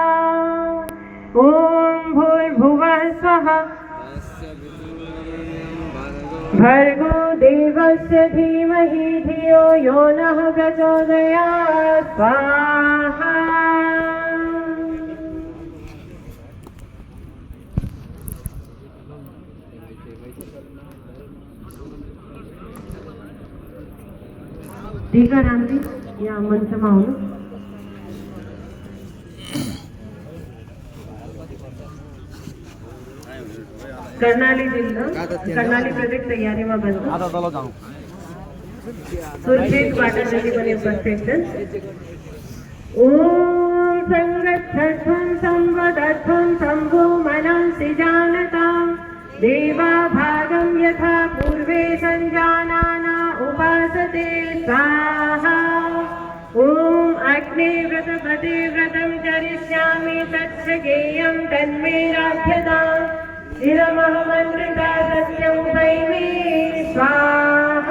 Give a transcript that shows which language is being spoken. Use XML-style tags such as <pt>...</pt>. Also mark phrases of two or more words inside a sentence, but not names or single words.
<sa>ॐ भूर्भुवः स्वः भर्गो देवस्य धीमहि धियो यो नः प्रचोदयात् स्वाहा।</sa> <ne>टीका राम जी या मंचमा आउनु। कर्णाली जिल्ला कर्णाली प्रोजेक्ट तयारीमा बस्नु सुरक्षित बाटा जति पनि उपस्थित छन्।</ne> <sa>ओम संगच्छध्वं संवदध्वं शम्भो मनांसि जानताम् देवाभागं यथा पूर्वे सञ्जानाना उपासते स्वाहा ॐ अग्निव्रतपदे व्रतं चरिष्यामि तच्च गेयं तन्मे राध्यताम् इदमहमन्त्रिता सत्यमुपैमि स्वाहा।</sa>